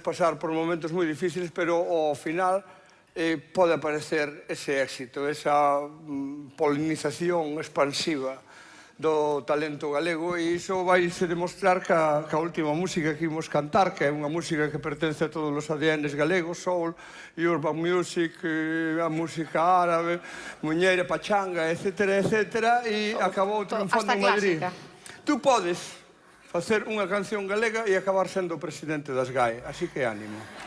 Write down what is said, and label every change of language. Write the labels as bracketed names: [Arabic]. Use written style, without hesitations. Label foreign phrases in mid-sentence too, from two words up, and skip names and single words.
[Galician] pasar por momentos moi difíciles, pero ao final pode aparecer ese éxito, esa polinización expansiva do talento galego, e iso vai se demostrar ca última música que imos cantar, que é unha música que pertence a todos os ADNs galegos, [English] soul, urban music, [Galician] a música árabe, muñeira, pachanga, etc., etc., e acabou triunfando en Madrid. Tú podes facer unha canción galega e acabar sendo o presidente das GAE, así que ánimo.